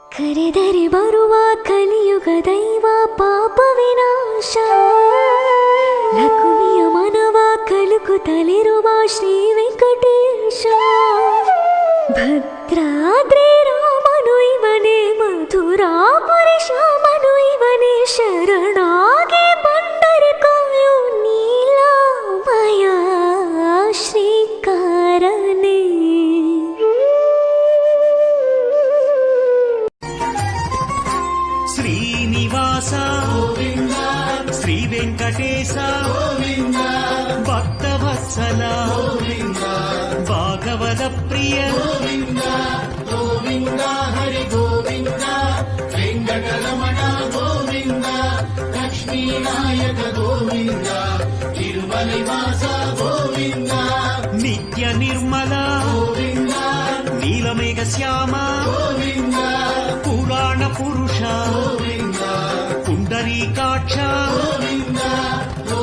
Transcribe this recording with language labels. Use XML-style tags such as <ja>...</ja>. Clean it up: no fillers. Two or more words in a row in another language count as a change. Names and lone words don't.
<kn>ಕರೆದರೆ ಬರುವ ಕಲಿಯುಗ ದೈವ ಪಾಪ ವಿನಾಶ ಲಕುಮಿಯ ಮನವ ಕಲುಕುತ್ತಲಿರುವ ಶ್ರೀ ವೆಂಕಟೇಶ ಭದ್ರಾದ್ರಿ ರಾಮನು ಇವನೇ ಮಧುರಾಪುರಿ ಶ್ಯಾಮನು ಇವನೇ ಶರಣಾಗಿ ಬಂದರೆ ಕಾಯೋ ನೀಲಮಯ ಶ್ರೀಕಾರನೇ</kn> <te>శ్రీనివాస గోవింద శ్రీ వెంకటేశ గోవింద భక్తవత్సల గోవింద భాగవత ప్రియ గోవింద గోవింద హరి గోవింద వెంకటరమణ గోవింద లక్ష్మీనాయక గోవింద తిరుమలవాస గోవింద నిత్య నిర్మల గోవింద నీలమేఘ శ్యామ గోవింద పురాణ పురుష గోవింద పుండరీకాక్ష గోవింద</te>